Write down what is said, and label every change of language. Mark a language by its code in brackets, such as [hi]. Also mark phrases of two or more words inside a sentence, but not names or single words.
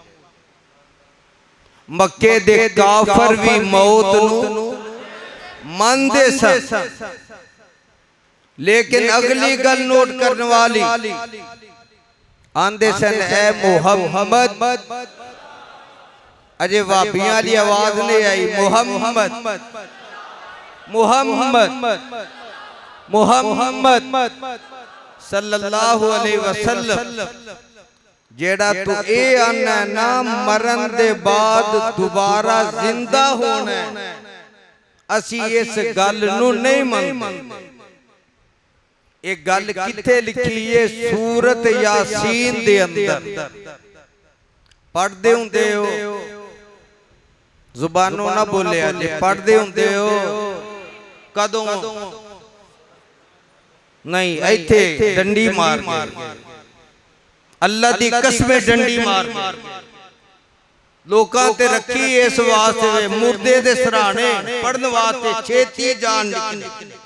[pa] مکے دے کافر بھی موت نوں مانتے سن لیکن اگلی گل نوٹ کرنے والی آندے سن اے محمد اجے وابیاں والی آواز نہیں آئی محمد محمد محمد [ar] صلى الله عليه وسلم [pa] جیہڑا توں اے آنا نا مرن دے بعد دوبارہ زندہ ہونا ہے اسی اس گل نوں نہیں مندے. اک گل کتھے لکھی ہے سورت یاسین دے اندر پڑھدے ہندے ہو زبانوں نا بولے جے پڑھدے ہندے ہو کدوں نہیں ایتھے ڈنڈی مار اللہ دی قسم ڈنڈی مار لوکاں تے رکھی اس واسطے مردے دے سرہانے پڑھن واسطے چھیتی جان نکلی.